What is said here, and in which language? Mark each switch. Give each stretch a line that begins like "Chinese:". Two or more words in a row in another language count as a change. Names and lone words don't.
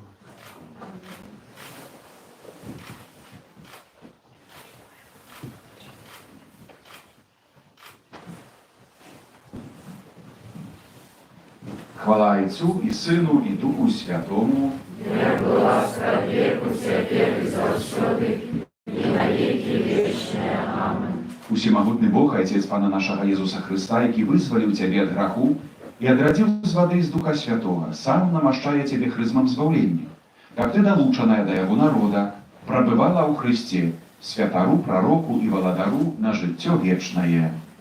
Ukrainian: Хвала Отцю і Сину і Духу Святому, як була з віку, тепер і завжди, і на віки вічні. Амин.
Belarusian: Усемагутны Бог, Отец Пана нашага Езуса Хрыста, які вызваліў цябе ад граху і адрадзіў з вады і з Духа Святога, сам намашчае цябе хрызмам збаўлення, каб ты, далучаная да яго народа, прабывала ў Хрысце, святару, прароку і валадару на жыццё вечнае.